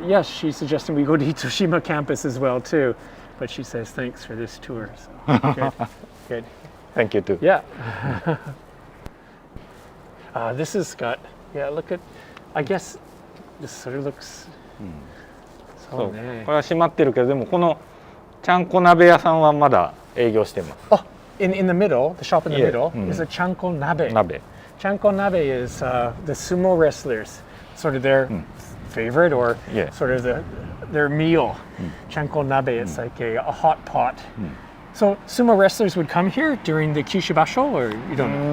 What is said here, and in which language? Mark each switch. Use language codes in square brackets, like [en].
[en] Yes, she's suggesting we go to Itoshima campus as well too, but she says thanks for this tour. So good, good. Thank you too. Yeah. This has got, yeah, look at, I guess this sort of looks, [ja] そう。そうね。これは閉まってるけど、でもこのちゃんこ鍋屋さんはまだ営業してます。 [en] Oh, in the middle, the shop in the Yeah. middle is a chanko nabe. [ja] 鍋。 [en] Chanko nabe is the sumo wrestlers, sort of their favorite or Yeah. sort of their meal. Chanko nabe, it's like a hot pot. So sumo wrestlers would come here during the Kyushu basho, or you don't know?